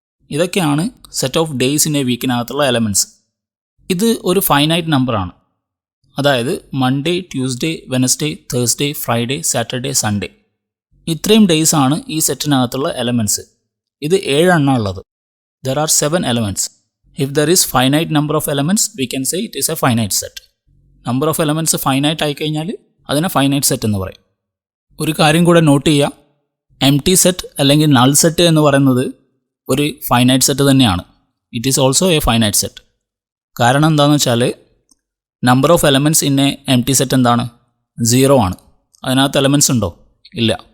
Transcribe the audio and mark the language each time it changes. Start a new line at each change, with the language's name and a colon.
Malayalam: ഇതൊക്കെയാണ് set of days in A വീക്കിനകത്തുള്ള elements. ഇത് ഒരു ഫൈനൈറ്റ് നമ്പറാണ്.
English: അതായത് Monday, Tuesday, Wednesday, Thursday, Friday, Saturday, Sunday.
Malayalam: ഇത്രയും ഡേയ്സ് ആണ് ഈ സെറ്റിനകത്തുള്ള എലമെൻറ്റ്സ്. ഇത് 7 എണ്ണം ഉള്ളത്.
English: There are 7 elements. If there is finite number of elements, we can say it is a finite set. Number of elements finite
Malayalam: ആയി കഴിഞ്ഞാൽ അതിനെ finite set എന്ന് പറയും. ഒരു കാര്യം കൂടെ നോട്ട് ചെയ്യുക, എംപ്റ്റി സെറ്റ് അല്ലെങ്കിൽ നൾ സെറ്റ് എന്ന് പറയുന്നത് ഒരു ഫൈനൈറ്റ് സെറ്റ് തന്നെയാണ്.
English: It is also a finite set.
Malayalam: കാരണം എന്താണെന്ന് വെച്ചാൽ
English: number of elements in a empty set
Malayalam: എന്താണ്? 0 ആണ്. അതിനകത്ത് എലമെൻറ്റ്സ് ഉണ്ടോ? ഇല്ല.